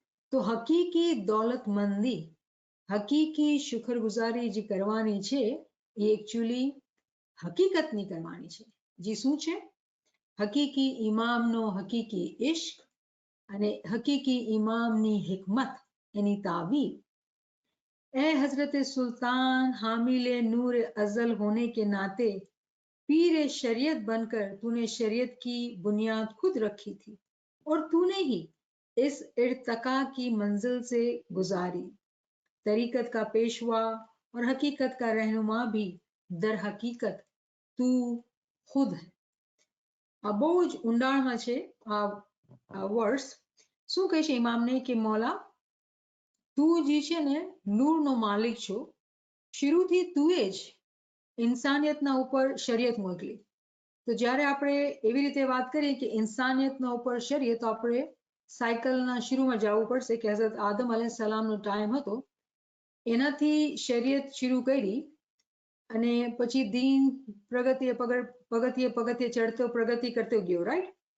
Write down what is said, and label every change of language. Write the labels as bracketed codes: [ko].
[gu] તો હકીકી દોલતમંદી, હકીકી શુક્રગુજારી જે કરવાની છે એ એકચ્યુઅલી હકીકતની કરવાની છે. જે શું છે? હકીકી ઇમામનો હકીકી ઇશ્ક અને હકીકી ઇમામની હિકમત, એની તાવીર. [hi] ए हजरत सुल्तान हामिले नूर अजल होने के नाते पीर शरीयत बनकर तूने शरीयत की बुनियाद खुद रखी थी और तूने ही इस इर्तका की मंजिल से गुजारी. तरीकत का पेशवा और हकीकत का रहनुमा भी दर हकीकत तू खुद है. [gu] આ બહુ જ ઊંડાણમાં છે આ વર્સ. શું કહે છે ઇમામને કે મૌલા, તું જે છે ને નૂરનો માલિક છો, શરૂથી તુએ જ ઇન્સાનિયતના ઉપર શરીયત મોકલી. તો જ્યારે આપણે એવી રીતે વાત કરીએ કે ઇન્સાનિયતના ઉપર શરીયત, તો આપણે સાયકલના શરૂમાં જવું પડશે કે હઝરત આદમ અલૈહિસ્સલામનો ટાઈમ હતો, એનાથી શરીયત શરૂ કરી અને પછી દીન પગથિયે ચડતો પ્રગતિ કરતો ગયો, રાઈટ?